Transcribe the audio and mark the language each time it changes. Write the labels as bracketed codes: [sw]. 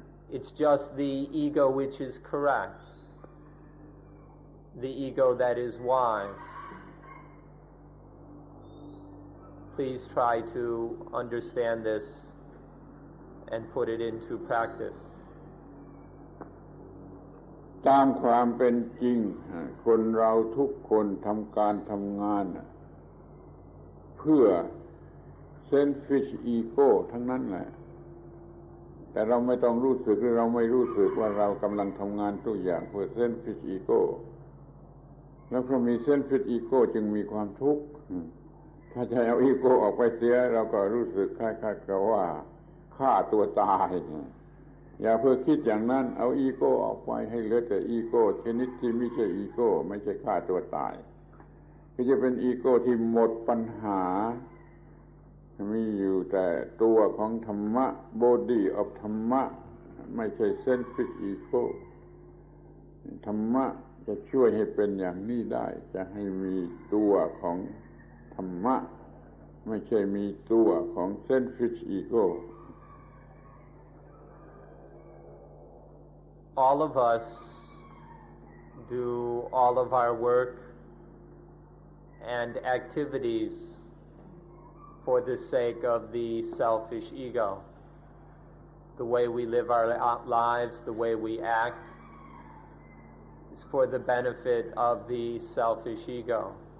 [en] It's just the ego which is correct, the ego that is wise. Please try to understand this and put it into practice. [th] ตามความเป็นจริงคนเราทุกคนทำการทำงานเพื่อ [en] selfish ego [th] ทั้งนั้นแหละแต่เราไม่ต้องรู้สึกหรือเราไม่รู้สึกว่าเรากำลังทำงานทุกอย่างเพื่อ selfish ego แล้วเพราะมี [en] selfish ego [th] จึงมีความทุกข์ถ้าจะเอาอีโก้ออกไปเสียเราก็รู้สึกคล้ายๆกับว่าฆ่าตัวตายอย่าเพิ่งคิดอย่างนั้นเอาอีโก้ออกไปให้เหลือแต่อีโก้ชนิดที่ไม่ใช่อีโก้ไม่ใช่ฆ่าตัวตายคือจะเป็นอีโก้ที่หมดปัญหา มีอยู่แต่ตัวของธรรมะ [en] body of [th] ธรรมะไม่ใช่ [en] selfish ego [th] ธรรมะจะช่วยให้เป็นอย่างนี้ได้จะให้มีตัวของธรรมะไม่ใช่มีตัวของ selfish ego. [en] All of us do all of our work and activities for the sake of the selfish ego. The way we live our lives, the way we act, is for the benefit of the selfish ego.